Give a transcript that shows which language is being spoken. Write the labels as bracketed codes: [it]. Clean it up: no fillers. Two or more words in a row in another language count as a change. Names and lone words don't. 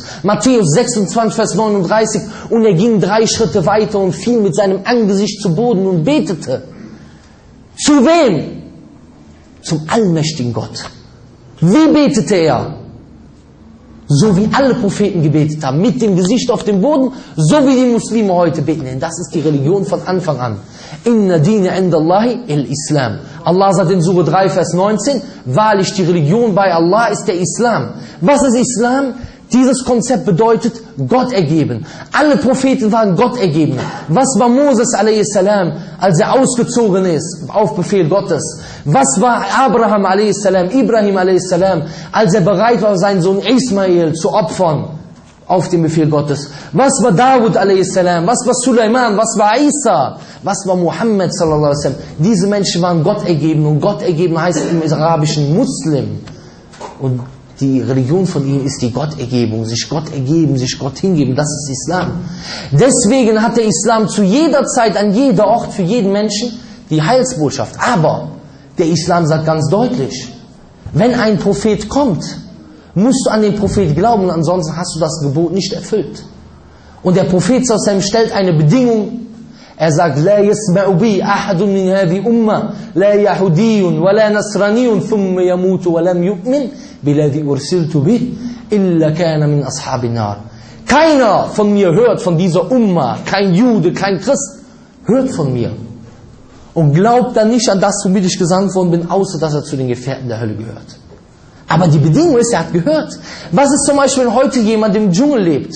[de] Matthäus 26, Vers 39, und er ging 3 Schritte weiter und fiel mit seinem Angesicht zu Boden und betete. Zu wem? Zum allmächtigen Gott. Wie betete er? So wie alle Propheten gebetet haben, mit dem Gesicht auf dem Boden, so wie die Muslime heute beten. Denn das ist die Religion von Anfang an. [ar] إن الدين عند الله الإسلام. [de] Allah sagt in Surah 3, Vers 19, wahrlich die Religion bei Allah ist der Islam. Was ist Islam? Dieses Konzept bedeutet Gott ergeben. Alle Propheten waren Gott ergeben. Was war Moses a.s., als er ausgezogen ist, auf Befehl Gottes? Was war Abraham a.s., Ibrahim a.s., als er bereit war, seinen Sohn Ismail zu opfern, auf den Befehl Gottes? Was war Dawud a.s., was war Suleiman, was war Isa, was war Muhammad [ar] صلى الله عليه وسلم? [de] Diese Menschen waren Gott ergeben, und Gott ergeben heißt im Arabischen Muslim. Und die Religion von ihnen ist die Gottergebung, sich Gott ergeben, sich Gott hingeben, das ist Islam. Deswegen hat der Islam zu jeder Zeit, an jeder Ort, für jeden Menschen die Heilsbotschaft. Aber der Islam sagt ganz deutlich, wenn ein Prophet kommt, musst du an den Prophet glauben, ansonsten hast du das Gebot nicht erfüllt. Und der Prophet stellt eine Bedingung. Er sagt, [ar] لا يسمع بي أحد من هذه أمة لا يهودي ولا نصراني ثم يموت ولم يؤمن بالذي أرسلت به إلا كان من أصحاب النار. [de] Keiner von mir hört, von dieser Umma, kein Jude, kein Christ, hört von mir und glaubt dann nicht an das, womit ich gesandt worden bin, außer dass er zu den Gefährten der Hölle gehört. Aber die Bedingung ist, er hat gehört. Was ist zum Beispiel, wenn heute jemand im Dschungel lebt?